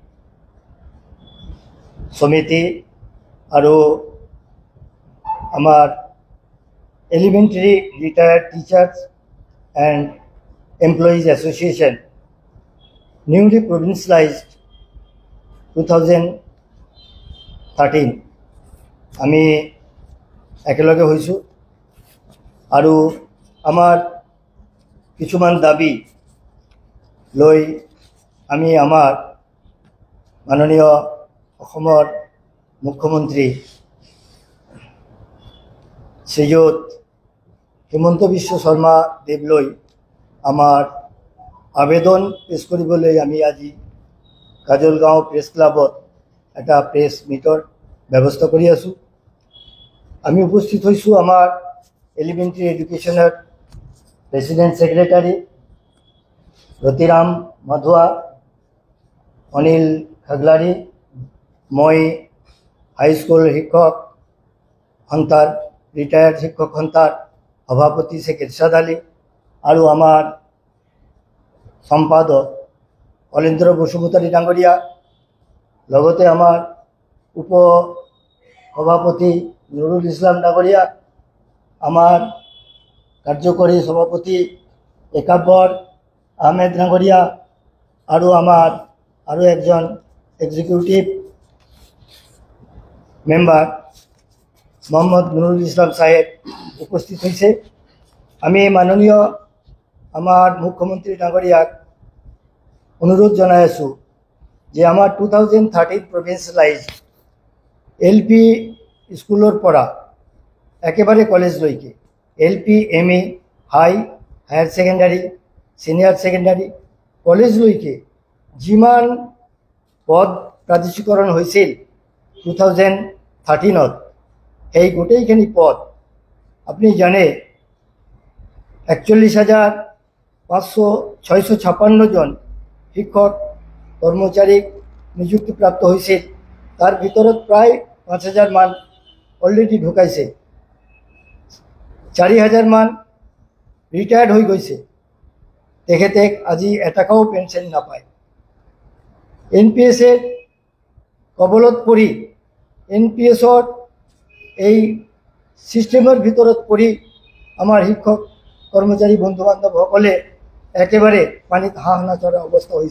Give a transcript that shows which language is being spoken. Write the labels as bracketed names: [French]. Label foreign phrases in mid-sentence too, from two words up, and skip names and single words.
[Assamese] সমিতি আর আমার [English] Elementary Retired Teachers and Employees Association Newly Provincialised [Assamese] 2013 আমি একেলগে হয়েছো আর আমার কিছুমান দাবি লৈ আমি আমার মাননীয় অসমৰ মুখ্যমন্ত্রী শ্ৰীযুত হিমন্ত বিশ্ব শৰ্মা দেৱলৈ আমার আবেদন পেশ কৰিবলৈ আমি আজি কাজলগাঁও প্ৰেছ ক্লাবত এটা প্ৰেছ মিটৰ ব্যৱস্থা কৰি আছো। আমি উপস্থিত হয়েছো আমার [English] Elementary Education-er President Secretary [Assamese] রতিরাম মাধুয়া, অনিল খাগলারি, মই [English] High School [Assamese] শিক্ষক সন্থাৰ রিটায়ার্ড শিক্ষক সন্থাৰ সভাপতি শেখ ইরশাদ আলী আর আমার সম্পাদক অলেন্দ্র বসুমতাৰী ডাঙৰীয়া, লগতে আমার উপ সভাপতি নুরুল ইসলাম ডাঙৰীয়া, আমার কার্যকরী সভাপতি একাব্বর আহমেদ ডাঙৰীয়া আর আমার আরও একজন [English] Executive Member [Assamese] মোহাম্মদ নুরুল ইসলাম সাহেব উপস্থিত হয়েছে। আমি মাননীয় আমার মুখ্যমন্ত্রী ডাঙৰীয়াক অনুরোধ জানাই আছো যে আমার 2013 [English] Provincialised LP [Assamese] স্কুলৰ পৰা একেবাৰে কলেজলৈকে [English] LP MA Higher Secondary Senior Secondary [Assamese] কলেজলৈকে যিমান পদ প্ৰাদেশিকৰণ হৈছিল 2013 সেই গোটেইখিনি পদ আপনি জানে 41,656 জন শিক্ষক কর্মচারী নিযুক্তিপ্রাপ্ত হয়েছিল। তার ভিতৰত প্রায় 5,000 মান অলরেডি ঢুকাইছে, 4,000 মান রিটায়ার্ড হয়ে গৈছে, তেখেতে আজি এটাকাও পেনশন নাপায়। এনপিএসের কবলত পৰি এনপিএসৰ এই সিস্টেমের ভিতৰত পৰি আমার শিক্ষক কর্মচারী বন্ধু বান্ধবসকলে একেবারে পানীত হাঁহ নাচৰা অৱস্থা হৈছে।